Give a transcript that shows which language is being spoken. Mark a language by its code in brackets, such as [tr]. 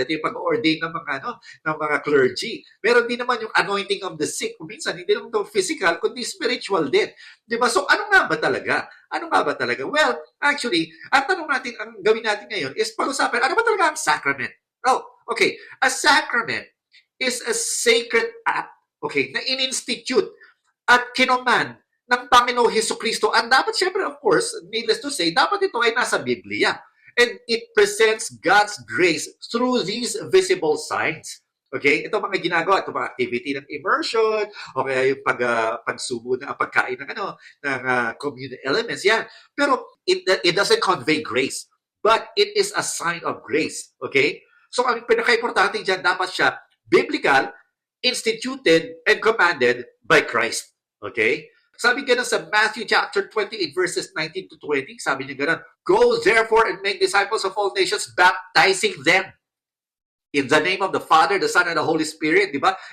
[tl] Ito yung pag-ordain ng mga clergy. Meron din naman yung anointing of the sick. Kung minsan, hindi lang ito physical, kundi spiritual din. Diba? So, ano nga ba talaga? Ano nga ba talaga? Well, actually, ang tanong natin, ang gawin natin ngayon is pag-usapan, ano ba talaga ang sacrament? [en] Oh, okay. A sacrament is a sacred act, okay, [tl] na in-institute at kinoman ng Panginoong Hesukristo. And dapat, syempre, [en] of course, needless to say, [tl] dapat ito ay nasa Biblia. [en] And it presents God's grace through these visible signs. Okay? [tl] Ito mga ginagawa, ito mga activity ng immersion, o kaya yung pagsubo ng pagkain ng communal elements. Yan. [en] Pero it doesn't convey grace, but it is a sign of grace. Okay? So [tl] ang pinaka-importante dyan, dapat siya [en] biblical, instituted, and commanded by Christ. Okay? [tl] Sabi ganun sa [en] Matthew chapter 28 verses 19 to 20, [tl] sabi niya ganun, [en] "Go therefore and make disciples of all nations, baptizing them in the name of the Father, the Son, and the Holy Spirit," [tl] di ba?